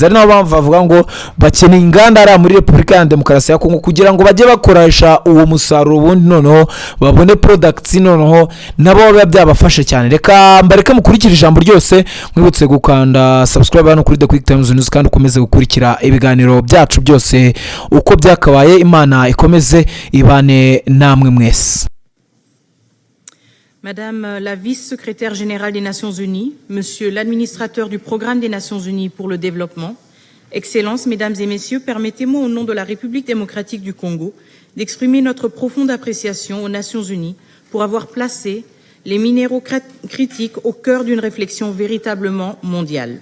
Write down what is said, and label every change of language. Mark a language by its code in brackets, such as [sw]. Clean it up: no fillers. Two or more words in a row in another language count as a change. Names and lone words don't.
[rw] Ari naho mpamvu bavuga ngo bakeneye inganda ari muri Repubulika ya Demokarasi ya Kongo kugira ngo bajye bakoresha uwo musaruro, ubundi noneho babone products, noneho nabo biba byabafasha cyane. Reka mbareke mukurikira ijambo ryose, mwibutse gukanda subscribe hano kuri The Quick Times News kandi ukomeze gukurikira ibiganiro byacu byose uko byakabaye. Imana ikomeze ibane namwe mwese. [fr] Madame la vice-secrétaire générale des Nations Unies, Monsieur l'administrateur du Programme des Nations Unies pour le développement, Excellences, Mesdames et Messieurs, permettez-moi au nom de la République démocratique du Congo d'exprimer notre profonde appréciation aux Nations unies pour avoir placé les minéraux critiques au cœur d'une réflexion véritablement mondiale.